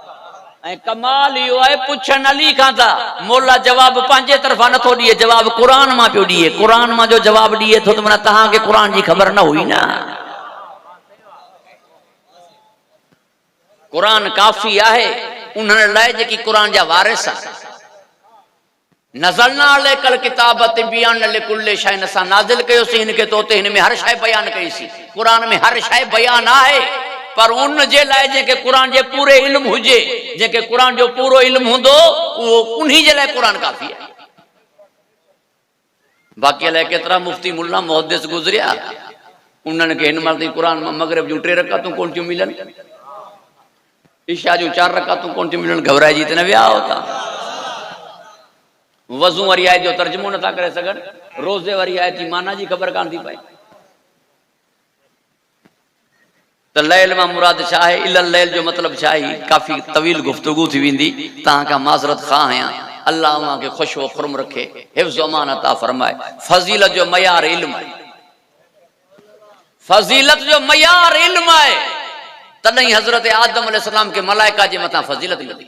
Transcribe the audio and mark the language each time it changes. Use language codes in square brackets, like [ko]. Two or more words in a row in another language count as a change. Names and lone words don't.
[sd] ऐं कमाल इहो आहे पुछन अली खां था, मौला जवाब पंहिंजे तरफ़ां नथो ॾिए, जवाब कुरान मां पियो ॾिए। कुरान मां जो जवाब ॾिए थो त माना तव्हांखे कुरान जी ख़बर न हुई न। कुरान काफ़ी आहे उन्हनि लाइ जेकी कुरान जा वारिस आहे। [ar] نزلنا عليك الكتاب تبيانا لكل شيء, [sd] असां नाज़िल कयोसीं हिन खे तो ते, हिन में हर शइ बयान कईसीं। कुरान में हर शइ बयान आहे, पर उन जे लाइ जेके कुरान जे पूरे इल्म हुजे, जेके कुरान जो पूरो इल्म हूंदो उहो उन्हीं जे लाइ कुरान काफ़ी आहे। बाक़ी अलाए केतिरा मुफ्ती मुल्ला मुहद्दिस गुज़रिया, उन्हनि खे हिन महिल ताईं कुरान मां मग़रिब जूं 3 रकातूं कोन थियूं मिलनि, इशा जूं 4 रकातूं कोन थियूं मिलनि, घबराइजी त न विया होता। वज़ू वारी आयत जो तर्जुमो नथा करे सघनि, रोज़े वारी आयत जी माना जी ख़बर कान थी पए। त लैल मां मुराद छा आहे, [ar] إلى الليل [sd] जो मतिलब छा आहे? काफ़ी तवील गुफ्तगू थी वेंदी, तव्हां खां माज़रत खां आहियां। अल्लाह उहा खे ख़ुशि व खुरम रखे, हिफ्ज़ अमान अता फरमाए। फज़ीलत जो मयार इल्म आहे, फज़ीलत जो मयार इल्म आहे। तॾहिं हज़रत आदम अलैहिस्सलाम खे मलाइका जे मथां फज़ीलत मिली।